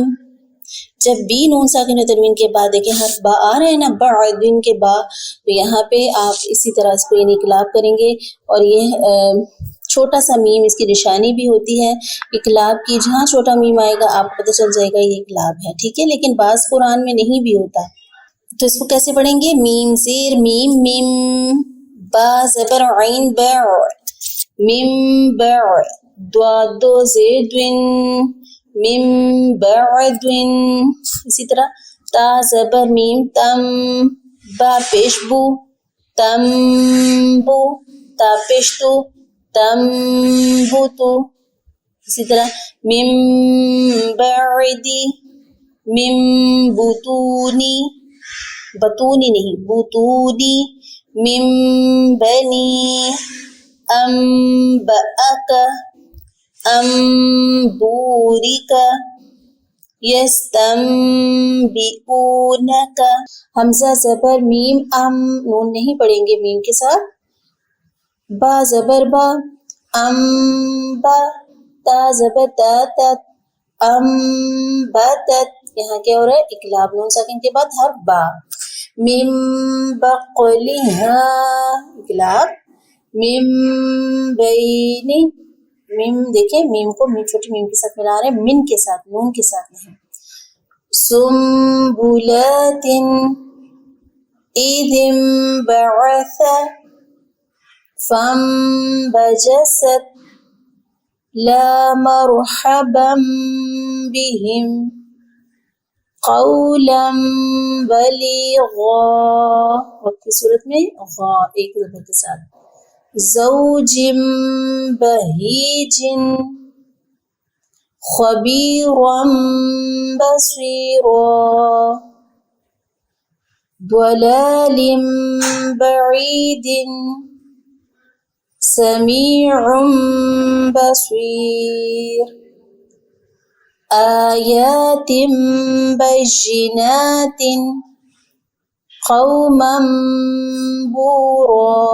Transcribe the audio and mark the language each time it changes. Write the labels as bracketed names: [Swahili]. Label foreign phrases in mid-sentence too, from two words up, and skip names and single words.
[Urdu] جب بھی نون ساکن و تنوین کے بعد دیکھیں حرف با آ رہے ہیں نا، بعدن کے با، تو یہاں پہ آپ اسی طرح اس کو یعنی اقلاب کریں گے، اور یہ چھوٹا سا میم اس کی نشانی بھی ہوتی ہے اقلاب کی، جہاں چھوٹا میم آئے گا آپ کو پتہ چل جائے گا یہ اقلاب ہے، ٹھیک ہے، لیکن بعض قرآن میں نہیں بھی ہوتا۔ تو اس کو کیسے پڑھیں گے؟ میم زیر میم مم، با زبر عین با، مم با، دو زیر دوین، مم بعدن۔ اسی طرح تا زبر میم تم، با پیش بو، تم بو، تا پیش تو، تم بو تو۔ اسی طرح [Arabic] مم بعدی، مم بطونی، بطونی نہیں بطونی، مم بنی، ام بأک، ام بورک، یستنبئونک۔ [Urdu] حمزہ زبر میم ام، نون نہیں پڑھیں گے میم کے ساتھ، با زبر با، ام با، تا زبر تا تت، ام بتت۔ یہاں کیا ہو رہا ہے؟ اقلاب، نون ساکن کے بعد حرف با۔ [Arabic] من بقلہا، [Urdu] اقلاب، [Arabic] من بین، [Urdu] میم دیکھیں میم کو چھوٹی میم کے ساتھ ملا رہے ہیں، من کے ساتھ، نون کے ساتھ نہیں۔ [Arabic] سنبلات اذ انبعث، فانبجست، لا مرحبا بهم، قولا بلیغا، [Urdu] وقت کی صورت میں غا ایک زبر کے ساتھ۔ [Arabic] زوج بہیج، خبیرا بصیرا، ضلال بعید، سمیع بصیر، آیات بینات، قوما بورا۔